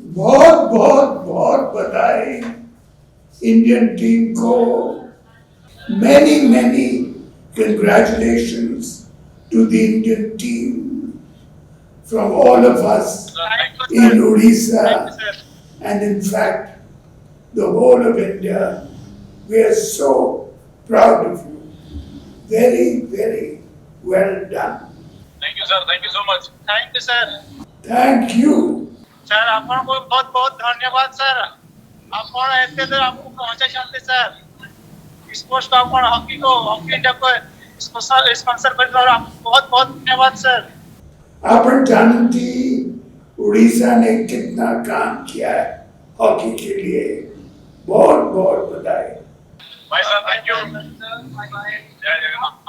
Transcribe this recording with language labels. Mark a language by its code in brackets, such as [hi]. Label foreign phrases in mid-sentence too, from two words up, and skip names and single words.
[hi] बहुत बहुत बहुत बधाई इंडियन टीम को. [en] Many congratulations to the Indian team from all of us in Odisha and in fact the whole of India. We are so proud of you. Very well done. Thank you, sir. Thank you so much. Thank you, sir. Thank you. [hi] सर आपको बहुत बहुत धन्यवाद सर. [or] ଆପଣ ଏତେ ଦୂର ଆମକୁ ପହଞ୍ଚାଇଛନ୍ତି ସାର୍. ସ୍ପୋର୍ଟସ ଆପଣ ହକି [hi] इंडिया को स्पॉन्सर କରିଥିବାରୁ आपको बहुत बहुत धन्यवाद सर. अपन जानती उड़ीसा ने कितना काम किया है हॉकी के लिए. बहुत बहुत बधाई. भाई सर [en] thank you. [hi] जय जगन्नाथ.